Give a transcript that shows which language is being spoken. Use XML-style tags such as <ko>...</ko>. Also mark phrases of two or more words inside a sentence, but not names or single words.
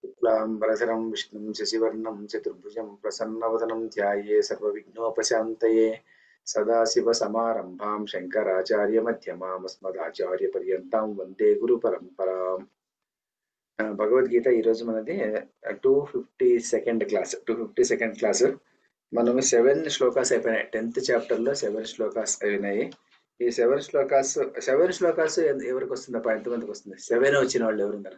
<sa>शुक्लांबरधरं विष्णुं शशिवर्णं चतुर्भुजं प्रसन्नवदनं ध्याये सर्वविघ्नोपशान्तये सदाशिवसमारम्भां शङ्कराचार्यमध्यमाम् अस्मदाचार्यपर्यन्तां वन्दे गुरुपरम्पराम्</sa> <te>భగవద్గీత ఈ రోజు మనది 252nd క్లాస్ 252nd క్లాస్. మనం 7 శ్లోకాస్ అయిపోయినాయి. 10th చాప్టర్ లో 7 శ్లోకాస్ అయినాయి. ఈ 7 శ్లోకాస్ ఎవరికి వస్తుందప్ప? ఎంతమందికి వస్తుంది? 7 వచ్చిన వాళ్ళు ఎవరున్నారు?</te>